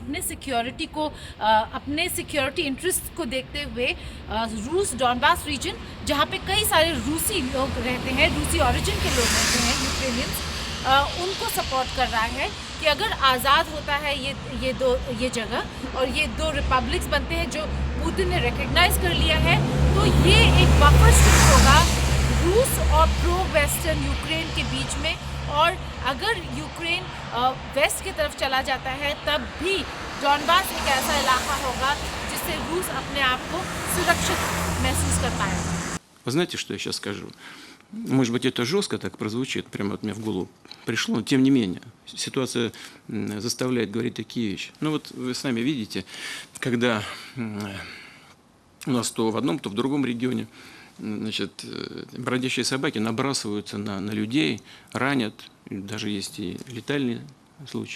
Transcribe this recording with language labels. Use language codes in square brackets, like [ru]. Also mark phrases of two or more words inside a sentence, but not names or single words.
[hi] अपने [en] security interest [hi] को देखते हुए रूस डॉनबास रीजन, जहाँ पे कई सारे रूसी लोग रहते हैं, रूसी ओरिजिन के लोग रहते हैं, यूक्रेनियंस, उनको सपोर्ट कर रहा है कि अगर आज़ाद होता है ये जगह और ये दो रिपब्लिक्स बनते हैं जो पुतिन ने रिकग्नाइज कर लिया है, तो ये एक बफर स्टेट होगा रूस और [en] pro western [hi] यूक्रेन के बीच में। और अगर यूक्रेन वेस्ट की तरफ चला जाता है, तब भी डॉनबास एक ऐसा इलाका होगा जिससे रूस अपने आप को सुरक्षित महसूस कर पाएगा। [ru] Вы знаете, что я сейчас скажу? Может быть, это жестко так прозвучит, прямо от меня в голову пришло, но тем не менее, ситуация заставляет говорить такие вещи. Ну вот вы сами видите, когда у нас то в одном, то в другом регионе, значит, бродячие собаки набрасываются на людей, ранят, даже есть и летальные случаи.